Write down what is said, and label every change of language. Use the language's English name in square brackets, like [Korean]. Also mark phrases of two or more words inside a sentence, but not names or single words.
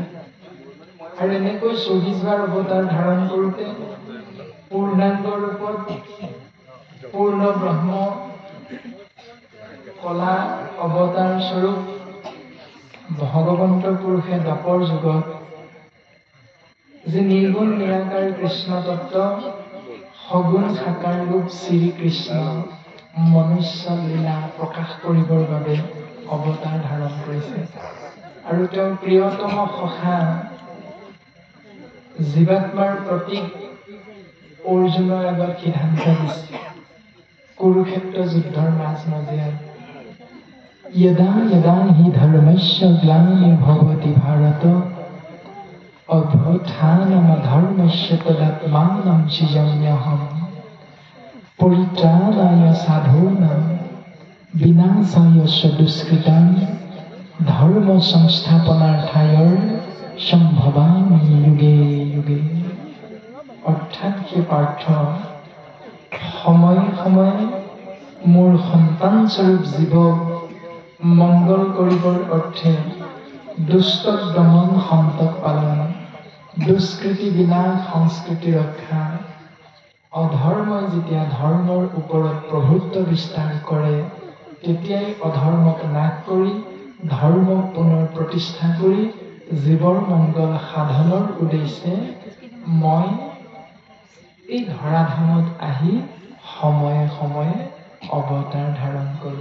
[Assamese] আৰু এনেকৈ ২৪ বাৰ অৱতাৰ ধাৰণ কৰোঁতে পূৰ্ণাংগ ৰূপত পূৰ্ণ ব্ৰহ্ম কলা অৱতাৰ স্বৰূপ ভগৱন্ত পুৰুষে দ্বাপৰ যুগত যে নিৰ্গুণ নিৰাকাৰ কৃষ্ণ তত্ত্ব সগুণ সাকাৰ ৰূপ শ্ৰীকৃষ্ণ মনুষ্য লীলা প্ৰকাশ কৰিবৰ বাবে অৱতাৰ ধাৰণ কৰিছে। আৰু তেওঁৰ প্ৰিয়তম সখা জীৱাত্মাৰ প্ৰতীক অৰ্জুনৰ আগত সিদ্ধান্ত দিছে কুৰুক্ষেত্ৰ যুদ্ধৰ মাজমজিয়াত [Sanskrit] यदा यदा हि धर्मस्य ग्लानिर्भवति भारत अभ्युत्थानमधर्मस्य तदात्मानं सृजाम्यहम् परित्राणाय साधूनां विनाशाय च दुष्कृतां धर्म संस्थापनार्थाय सम्भवामि युगे युगे। [Assamese] অৰ্থাৎ সেই পাৰ্থ সময়ে সময়ে মোৰ সন্তান স্বৰূপ জীৱক মংগল কৰিবৰ অৰ্থে দুষ্ট দমন সন্তক পালন, দুষ্কৃতি বিনাশ সংস্কৃতি ৰক্ষা, অধৰ্মই যেতিয়া ধৰ্মৰ ওপৰত প্ৰভুত্ব বিস্তাৰ কৰে তেতিয়াই অধৰ্মক নাশ কৰি ধৰ্মক পুনৰ প্ৰতিষ্ঠা কৰি জীৱৰ মংগল সাধনৰ উদ্দেশ্যে মই এই ধৰাধামত আহি সময়ে সময়ে অৱতাৰ ধাৰণ কৰোঁ।